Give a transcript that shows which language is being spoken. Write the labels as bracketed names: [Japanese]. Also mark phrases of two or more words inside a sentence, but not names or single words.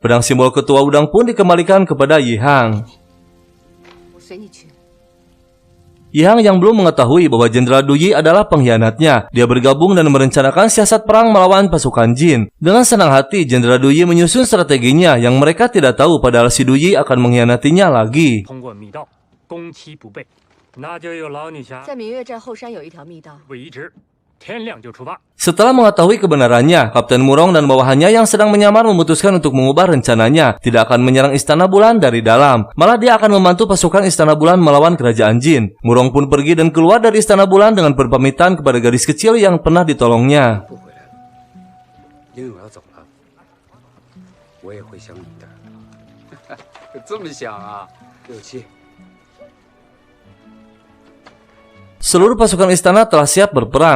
[Indonesian] Pedang simbol ketua Wudang pun dikembalikan kepada Yihang. Yihang yang belum mengetahui bahwa Jenderal Duyi adalah pengkhianatnya. Dia bergabung dan merencanakan siasat perang melawan pasukan Jin. Dengan senang hati, Jenderal Duyi menyusun strateginya yang mereka tidak tahu padahal si Duyi akan mengkhianatinya lagi. [Chinese] 通过密道攻其不备，那就有劳女侠在明月寨后山有一条密道，为之，天亮就出发。 [Indonesian] Setelah mengetahui kebenarannya, Kapten Murong dan bawahannya yang sedang menyamar memutuskan untuk mengubah rencananya. Tidak akan menyerang Istana Bulan dari dalam. Malah dia akan membantu pasukan Istana Bulan melawan kerajaan Jin. Murong pun pergi dan keluar dari Istana Bulan dengan berpamitan kepada gadis kecil yang pernah ditolongnya. [Chinese] 不回来了，因为我要走了，我也会想你的。这么想啊，六七。 [Indonesian] Seluruh pasukan istana telah siap berperang.